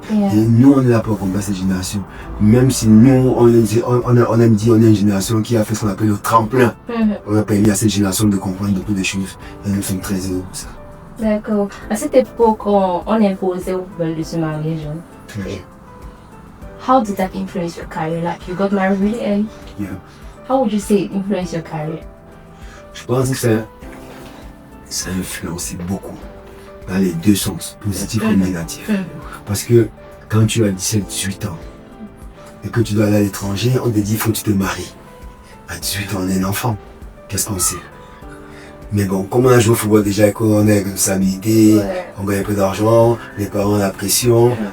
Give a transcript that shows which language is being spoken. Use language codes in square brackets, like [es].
[fr] Et nous, on est là pour combattre cette génération. Même si nous, on aime dire on est une génération qui a fait ce qu'on appelle le tremplin. On a permis à cette génération de comprendre beaucoup de choses. Et nous sommes très heureux pour ça. D'accord. À cette époque, on imposait au football de se marier jeune. Très bien. [en] How did that influence your career? Like you got married really early? Yeah. How would you say it influenced your career? [fr] Je pense que ça a influencé beaucoup dans les deux sens, positif et négatif. Parce que quand tu as 17-18 ans et que tu dois aller à l'étranger, on te dit il faut que tu te maries. À 18 ans, on est un enfant. Qu'est-ce qu'on sait? Mais bon, comme on a joué au football déjà, on a une responsabilité, on gagne un peu d'argent, les parents ont la pression.